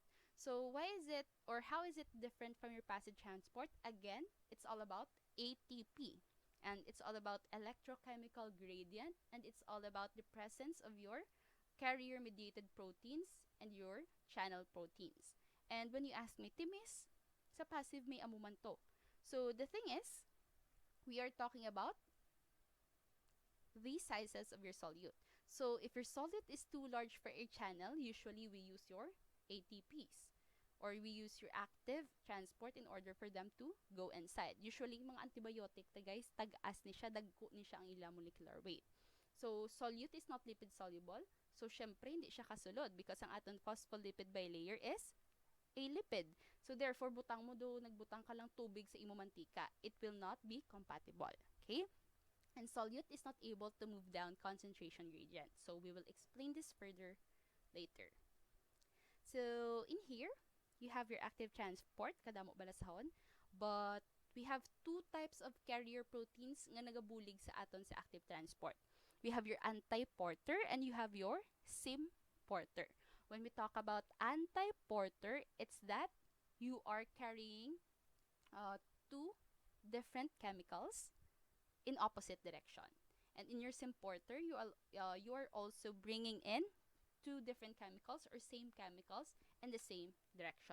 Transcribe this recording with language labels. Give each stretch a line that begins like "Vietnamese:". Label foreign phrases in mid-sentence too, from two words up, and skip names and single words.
English: So why is it, or how is it different from your passive transport? Again, it's all about ATP. And it's all about electrochemical gradient, and it's all about the presence of your carrier-mediated proteins and your channel proteins. And when you ask me,
Hiligaynon: Timis, sa passive may amuman to.
English: So the thing is, we are talking about the sizes of your solute. So if your solute is too large for a channel, usually we use your ATPs. Or we use your active transport in order for them to go inside. Usually,
Cebuano: mga antibiotic, guys, tag-as ni siya, dagko ni siya ang ilang
English: molecular weight. So, solute is not lipid soluble. So,
Hiligaynon: syempre, hindi siya kasulod
English: because
Hiligaynon: ang aton
English: phospholipid bilayer is a lipid. So, therefore,
Hiligaynon: butang mo do, nagbutang ka lang tubig sa imo mantika.
English: It will not be compatible. Okay? And solute is not able to move down concentration gradient. So, we will explain this further later. So, in here, you have your active transport,
Hiligaynon: kadamo balasahon,
English: but we have two types of carrier proteins
Hiligaynon: nga nagabulig sa aton sa
English: active transport. We have your anti-porter and you have your sym-porter. When we talk about anti-porter, it's that you are carrying two different chemicals in opposite direction. And in your symporter, you are also bringing in two different chemicals or same chemicals in the same direction.